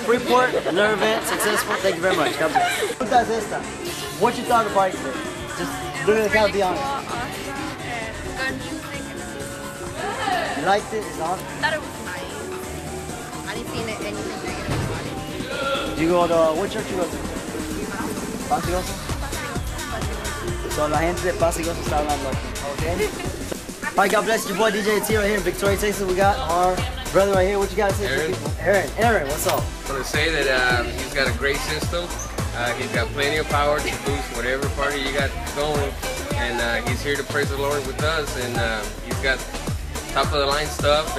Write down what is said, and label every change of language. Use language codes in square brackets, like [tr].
[en] Freeport, another event, successful. Thank you very much. God bless. What you thought about it? Just literally gotta be honest. Good music. You liked it? It's on. Thought it was nice. I didn't see anything negative about it. Do you go to, what church you go to? Pasigoso? [es] So la gente de Pasigoso está hablando aquí, okay? [en] Alright, God bless you, boy DJ T right here in Victoria, Texas. We got our brother right here. What you got to say to people? Aaron, what's up? I want to say that he's got a great system. He's got plenty of power to boost whatever party you got going. And he's here to praise the Lord with us. And he's got top of the line stuff.